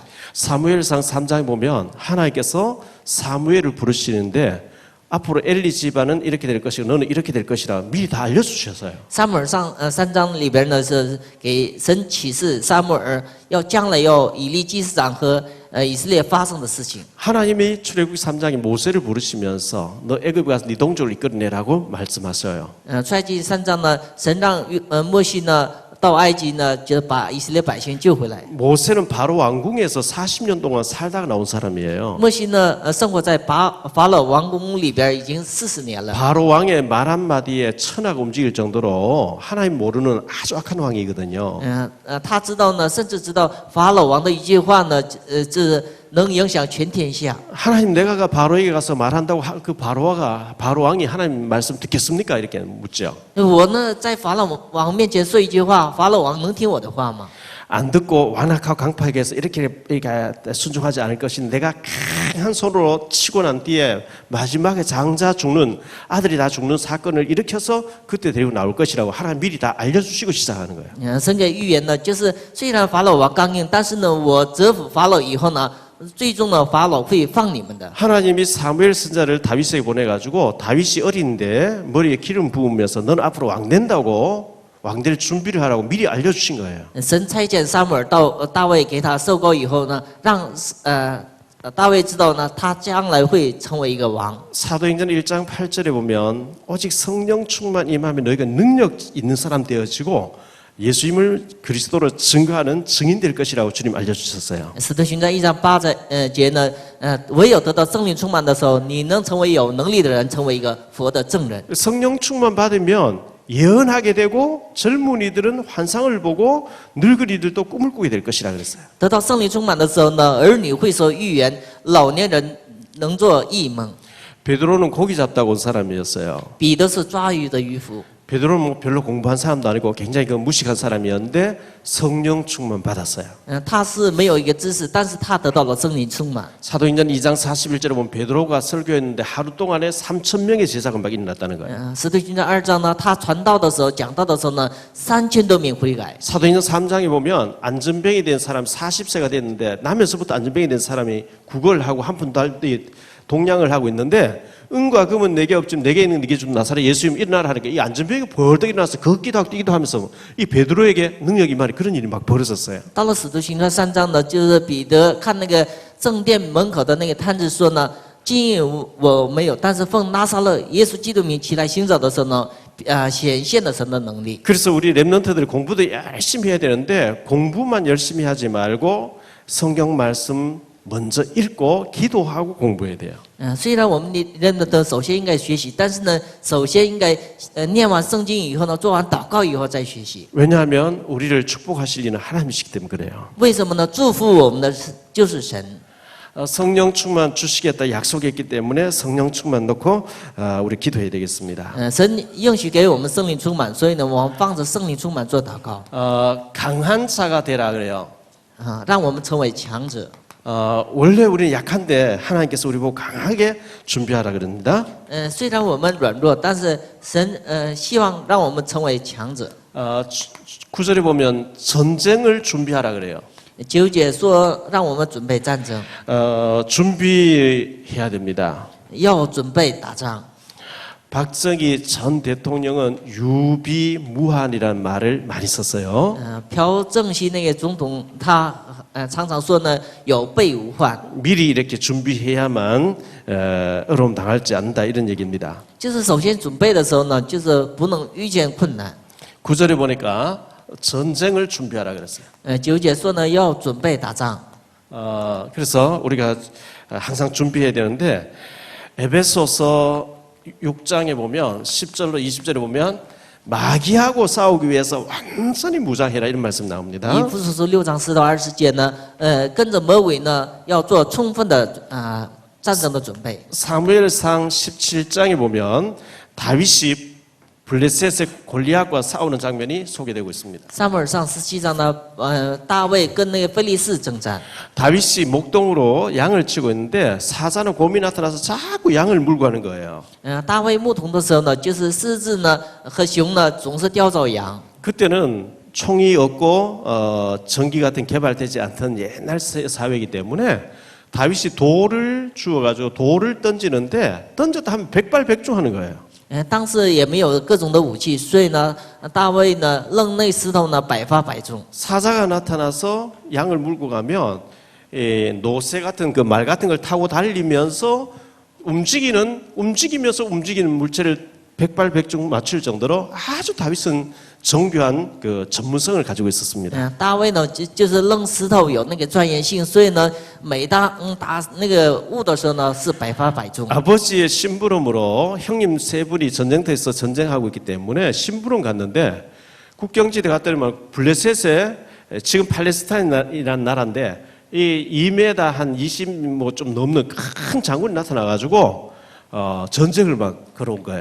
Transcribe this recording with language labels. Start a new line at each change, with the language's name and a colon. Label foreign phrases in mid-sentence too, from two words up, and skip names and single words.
Korean: 사무엘상 3장에 보면 하나님께서 사무엘을 부르시는데 앞으로 엘리 집안은 이렇게 될 것이고 너는 이렇게 될 것이라 미리 다 알려주셨어요.
Chinese: 撒母耳上3章里边呢是给神启示撒母耳要将来要以利祭司长和以色列发生的事情。
Korean: 하나님이 출애굽기 3장에 모세를 부르시면서 너 애굽에 가서 네 동족을 이끌어내라고 말씀하셔요.
Chinese: 出埃及3章呢，神让摩西呢到埃及呢，就把以色列百姓救回来。
Korean: 모세는 바로 왕궁에서 40년 동안 살다가 나온 사람이에요.
Chinese: 摩西呢，生活在法老王宫里边已经40年了。
Korean: 바로 왕의 말 한마디에 천하가 움직일 정도로 하나님 모르는 아주 악한 왕이거든요.
Chinese: 他知道呢，甚至知道法老王的一句话呢，这能影响全天下。
Korean: 하나님 내가 바로에게 가서 말한다고 그 바로 왕이 하나님 말씀 듣겠습니까? 이렇게 묻죠.
Chinese: 我呢，在法老王面前说一句话，法老王能听我的话吗？
Korean: 안 듣고 완악하고 강팍하게 해서 이렇게 순종하지 않을 것인데 내가 강한 손으로 치고 난 뒤에 마지막에 장자 죽는 아들이 다 죽는 사건을 일으켜서 그때 데리고 나올 것이라고 하나님 미리 다 알려주시고 시작하는 거예요.
Chinese: 神给预言呢，就是虽然法老王刚硬，但是呢，我折服法老以后呢，最终呢，法老会放你们的。
Korean: 하나님이 사무엘 선자를 다윗에게 보내가지고 다윗이 어린데 머리에 기름 부으면서 너는 앞으로 왕 된다고 왕될 준비를 하라고 미리 알려주신 거예요.
Chinese: 神差遣撒母耳到大卫给他受膏以后呢，让大卫知道呢，他将来会成为一个王。
Korean: 사도행전 1장 8절에 보면 오직 성령 충만 임하면 너희가 능력 있는 사람 되어지고 예수님을 그리스도로 증거하는 증인 될 것이라고 주님 알려주셨어요.
Chinese: 使徒行传1章8节呢，唯有得到圣灵充满的时候，你能成为有能力的人，成为一个佛的证人。
Korean: 성령 충만 받으면 예언하게 되고 젊은이들은 환상을 보고 늙은이들도 꿈을 꾸게 될 것이라 그랬어요.
Chinese: 得到圣灵充满的时候呢，儿女会说预言，老年人能做异梦。
Korean: 베드로는 고기 잡다고 온 사람이었어요.
Chinese: 彼得是抓鱼的渔夫，
Korean: 베드로는 뭐 별로 공부한 사람도 아니고 굉장히 그 무식한 사람이었는데 성령 충만 받았어요.
Chinese: 他是没有一个知识，但是他得到了圣灵充满。
Korean: 사도행전 2장 41절에 보면 베드로가 설교했는데 하루 동안에 3,000명의 제사가 막 일어났다는 거예요.
Chinese: 使徒行传2章呢，他传道的时候、讲道的时候呢，3000多名悔改。
Korean: 사도행전 3장에 보면 안전병이 된 사람 40세가 됐는데 나면서부터 안전병이 된 사람이 구걸을 하고 한 푼도 할 때 동냥을 하고 있는데 은과 금은 내게 없지만 내게 있는 네게 준 나사렛 예수님 일어나라 하니까 이 안전병이 벌떡 일어나서 걷기도 하고 뛰기도 하면서 이 베드로에게 능력이 많이 그런 일이 막 벌어졌어요.
Chinese: 到了使徒行传3章呢，就是彼得看那个正殿门口的那个摊子说呢，金银我没有，但是奉拿撒勒耶稣基督名起来行走的时候呢，显现了神的能力。
Korean: 그래서 우리 랩런트들이 공부도 열심히 해야 되는데 공부만 열심히 하지 말고 성경 말씀 먼저 읽고 기도하고 공부해야 돼요.
Chinese: 虽然我们认得首先应该学习，但是呢，首先应该念完圣经以后呢，做完祷告以后再学习。
Korean: 왜냐하면 우리를 축복하실 이는 하나님이시기 때문에 그래요.
Chinese: 为什么呢？祝福我们的就是神。
Korean: 성령 충만 주시겠다 약속했기 때문에 성령 충만 넣고 우리 기도해야 되겠습니다.
Chinese: 神应许给我们圣灵充满，所以呢，我们放着圣灵充满做祷告
Korean: 강한 자가 되라 그래요.
Chinese: 让我们成为强者。
Korean: 원래 우리는 약한데 하나님께서 우리 보고 강하게 준비하라 그럽니다.
Chinese: 虽然我们软弱，但是神希望让我们成为强者。
Korean: 9절에 보면 전쟁을 준비하라 그래요.
Chinese: 9 节说让我们准备战争，
Korean: 준비해야 됩니다.
Chinese: 要准备打仗。
Korean: 박정희 전 대통령은 유비무환이라는 말을 많이 썼어요.
Chinese: 朴正熙那个总统，他常常说呢，有备无患，
Korean: 미리 이렇게 준비해야만 어려움 당하지 않는다 이런 얘기입니다.
Chinese: 就是首先准备的时候呢，就是不能遇见困难。
Korean: 9절에 보니까 전쟁을 준비하라 그랬어요.
Chinese: 9 节说呢，要准备打仗。
Korean: 그래서 우리가 항상 준비해야 되는데 에베소서 6장에 보면 10절로 20절에 보면 마귀하고 싸우기 위해서 완전히 무장해라 이런 말씀 나옵니다.
Chinese: 以弗所书6章10到20节呢，跟着魔鬼呢，要做充分的战争的准备。
Korean: 사무엘상 17장에 보면 다윗이 블레셋의 골리앗과 싸우는 장면이 소개되고 있습니다.
Chinese: 撒母耳上17章呢，大卫跟那个非利士征战。
Korean: 다윗이 목동으로 양을 치고 있는데 사자는 곰이 나타나서 자꾸 양을 물고 가는 거예요.
Chinese: 大卫牧童的时候呢，就是狮子呢和熊呢总是叼走羊。
Korean: 그때는 총이 없고 전기 같은 개발되지 않던 옛날 사회이기 때문에 다윗이 돌을 주워가지고 돌을 던지는데 던졌다 하면 백발백중하는 거예요.
Chinese: 当时也没有各种的武器，所以呢，大卫呢扔那石头呢百发百中。
Korean: 사자가 나타나서 양을 물고 가면 노새 같은 그 말 같은 걸 타고 달리면서 움직이면서 움직이는 물체를 백발백중 맞출 정도로 아주 다윗은 정교한 그 전문성을 가지고 있었습니다.
Chinese: 大卫呢就是扔石头有那个专业性，所以呢，每当打那个物的时候呢是百发百中。
Korean: 아버지의 심부름으로 형님 세 분이 전쟁터에서 전쟁하고 있기 때문에 심부름 갔는데 국경지대 갔더니만 블레셋에 지금 팔레스타인이라는 나라인데 이 2m 한 20 뭐 좀 넘는 큰 장군이 나타나가지고 전쟁을 막 걸어온 거예요.